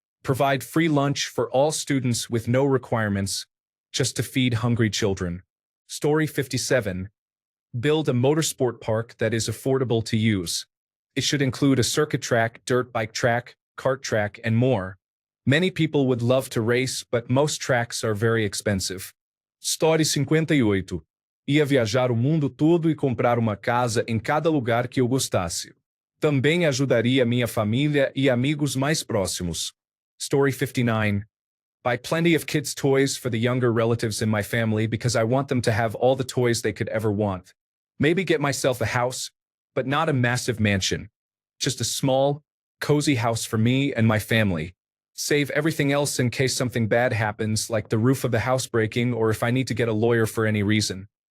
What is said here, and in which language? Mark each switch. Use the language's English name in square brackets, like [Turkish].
[English] Provide free lunch for all students with no requirements, just to feed hungry children. Story 57. Build a motorsport park that is affordable to use. It should include a circuit track, dirt bike track, kart track, and more. Many people would love to race, but most tracks are very expensive. Story 58. [Portuguese] Ia viajar o mundo todo e comprar uma casa em cada lugar que eu gostasse. Também ajudaria minha família e amigos mais próximos. [English] Story 59. Buy plenty of kids' toys for the younger relatives in my family because I want them to have all the toys they could ever want. Maybe get myself a house, but not a massive mansion. Just a small, cozy house for me and my family. Save everything else in case something bad happens, like the roof of the house breaking or if I need to get a lawyer for any reason.